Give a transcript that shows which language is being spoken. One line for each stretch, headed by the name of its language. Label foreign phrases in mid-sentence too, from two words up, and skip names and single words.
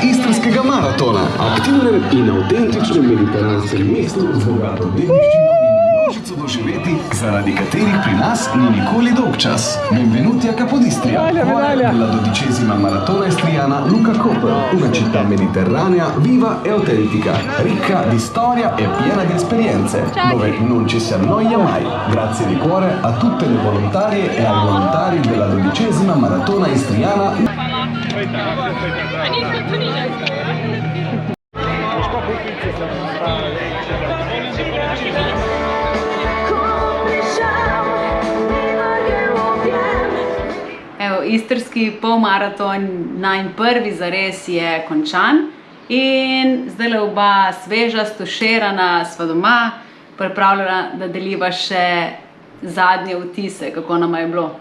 Slovenian: istrskega maratona, aktivnem in avtentičnem mediteranskem mestu z bogato dediščino in množico doživeti, zaradi katerih pri nas ni nikoli dolgčas.
Italian: Benvenuti a Capodistria, cuore della 12ª maratona istriana Luca Koper, una città mediterranea viva e autentica, ricca di storia e piena di esperienze, dove non ci si annoia mai. Grazie di cuore a tutte le volontarie e ai volontari della 12ª maratona istriana.
Slovenian: Evo, istrski polmaraton, najin prvi zares je končan in zdajle oba sveža, stuširana, sva doma, pripravljena, da deliva še zadnje vtise, kako nama je bilo.